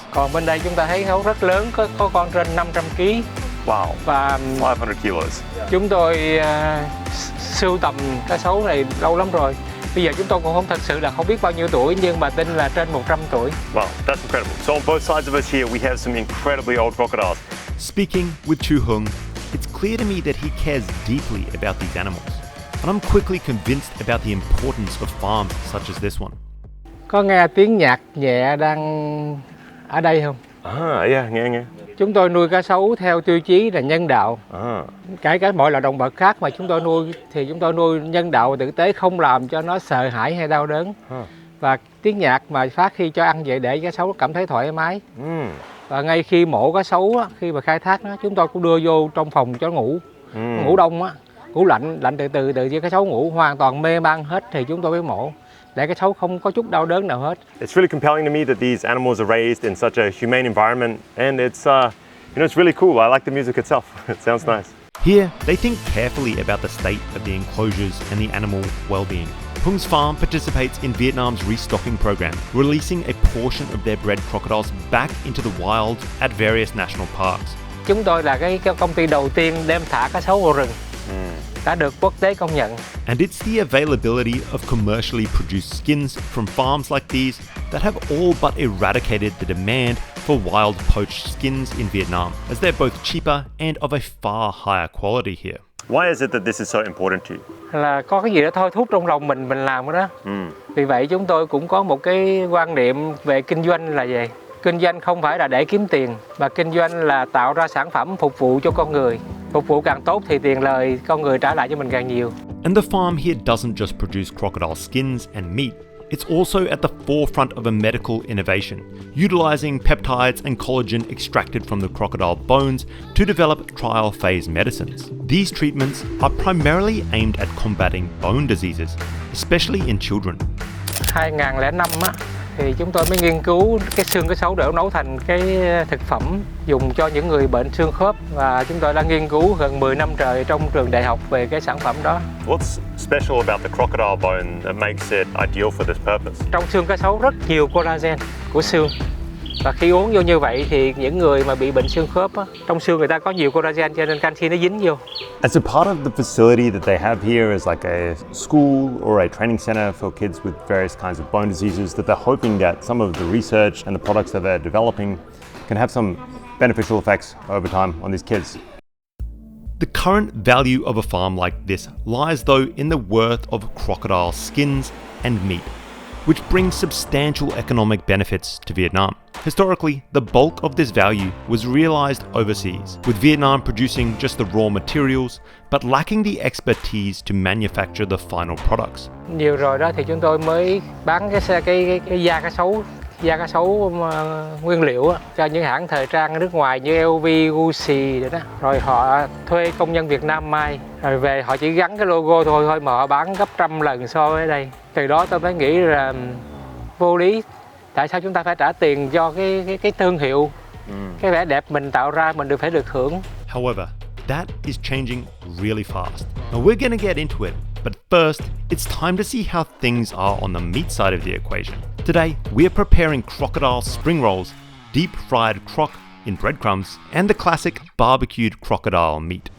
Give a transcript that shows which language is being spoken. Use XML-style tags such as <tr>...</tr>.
<vi>Còn bên đây chúng ta thấy sấu rất lớn, có con trên 500 kg.</vi> <en>Wow.</en> <vi>Và</vi> <en>500 kilos.</en> <vi>Chúng tôi sưu tầm cá sấu này lâu lắm rồi. Bây giờ chúng tôi cũng không biết bao nhiêu tuổi, nhưng mà tin là trên 100 tuổi.</vi> <en>Wow, that's incredible. So on both sides of us here, we have some incredibly old crocodiles. Speaking with Chu Hung, it's clear to me that he cares deeply about these animals. And I'm quickly convinced about the importance of farms such as this one.</en> <vi>Có nghe tiếng nhạc nhẹ đang ở đây không?</vi> <en>Yeah,</en> <vi>nghe. Chúng tôi nuôi cá sấu theo tiêu chí là nhân đạo. Kể cả mọi loại động vật khác mà chúng tôi nuôi thì chúng tôi nuôi nhân đạo và tử tế, không làm cho nó sợ hãi hay đau đớn. Và tiếng nhạc mà phát khi cho ăn vậy để cá sấu cảm thấy thoải mái. Và ngay khi mổ cá sấu, khi mà khai thác nó, chúng tôi cũng đưa vô trong phòng cho nó ngủ. Ngủ đông á, ngủ lạnh từ từ cho cá sấu ngủ hoàn toàn mê man hết thì chúng tôi mới mổ. Để cái sấu không có chút đau đớn nào hết.</vi> <en>It's really compelling to me that these animals are raised in such a humane environment, and it's it's really cool. I like the music itself. It sounds nice. Here, they think carefully about the state of the enclosures and the animal well-being. Hung's farm participates in Vietnam's restocking program, releasing a portion of their bred crocodiles back into the wild at various national parks.</en> <vi>Chúng tôi là cái công ty đầu tiên đem thả cá sấu vào rừng. Đã được quốc tế công nhận.</vi> <en>And it's the availability of commercially produced skins from farms like these that have all but eradicated the demand for wild poached skins in Vietnam, as they're both cheaper and of a far higher quality here. Why is it that this is so important to you?</en> <vi>Là có cái gì đó thôi thúc trong lòng mình làm cái đó. Vì vậy chúng tôi cũng có một cái quan niệm về kinh doanh là gì? Kinh doanh không phải là để kiếm tiền, mà kinh doanh là tạo ra sản phẩm phục vụ cho con người. Phục vụ càng tốt thì tiền lời con người trả lại cho mình càng nhiều.</vi> <en>And the farm here doesn't just produce crocodile skins and meat. It's also at the forefront of a medical innovation, utilizing peptides and collagen extracted from the crocodile bones to develop trial phase medicines. These treatments are primarily aimed at combating bone diseases, especially in children.</en> <vi>2005 á, thì chúng tôi mới nghiên cứu cái xương cá sấu để nấu thành cái thực phẩm dùng cho những người bệnh xương khớp, và chúng tôi đã nghiên cứu gần 10 năm trời trong trường đại học về cái sản phẩm đó.</vi> <en>What's special about the crocodile bone that makes it ideal for this purpose?</en> <vi>Trong xương cá sấu rất nhiều collagen của xương. Và khi uống vô như vậy thì những người mà bị bệnh xương khớp á, trong xương người ta có nhiều collagen cho nên canxi nó dính vô.</vi> <en>As a part of the facility that they have here is like a school or a training center for kids with various kinds of bone diseases that they're hoping that some of the research and the products that they're developing can have some beneficial effects over time on these kids. The current value of a farm like this lies though in the worth of crocodile skins and meat. which brings substantial economic benefits to Vietnam. Historically, the bulk of this value was realized overseas, with Vietnam producing just the raw materials, but lacking the expertise to manufacture the final products.</en> <vi>Nhiều rồi đó thì chúng tôi mới bán cái da cá sấu nguyên liệu cho những hãng thời trang nước ngoài như LV, Gucci rồi đó. Rồi họ thuê công nhân Việt Nam may, rồi về họ chỉ gắn cái logo thôi mà họ bán gấp trăm lần so với đây. Từ đó tôi mới nghĩ là vô lý. Tại sao chúng ta phải trả tiền cho cái thương hiệu, cái vẻ đẹp mình tạo ra mình phải được hưởng.</vi> <en>However, that is changing really fast. Now we're gonna get into it, but first, it's time to see how things are on the meat side of the equation. Today, we're preparing crocodile spring rolls, deep fried croc in breadcrumbs, and the classic barbecued crocodile meat.</en>